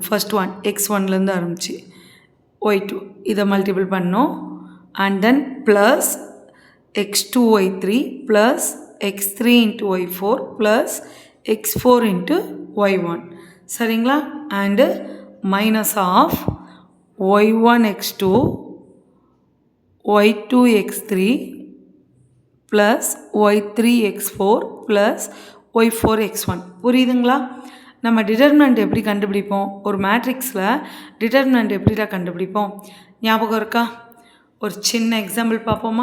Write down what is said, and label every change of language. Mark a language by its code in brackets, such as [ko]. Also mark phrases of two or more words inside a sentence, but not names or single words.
[en] first one [ta] x1லேருந்து ஆரம்பிச்சு y2 இதை மல்டிபிள் பண்ணோம். [en] and then plus x2 y3 plus x3 into y4 plus x4 into y1 சரிங்களா. and minus of y1 x2 y2 x3 plus y3 x4 plus y4 x1. புரியுதுங்களா. [ta] நம்ம டிட்டர்மினண்ட் எப்படி கண்டுபிடிப்போம், ஒரு மேட்ரிக்ஸில் டிட்டர்மினண்ட் எப்படிடா கண்டுபிடிப்போம் ஞாபகம் இருக்கா. ஒரு சின்ன எக்ஸாம்பிள் பார்ப்போமா.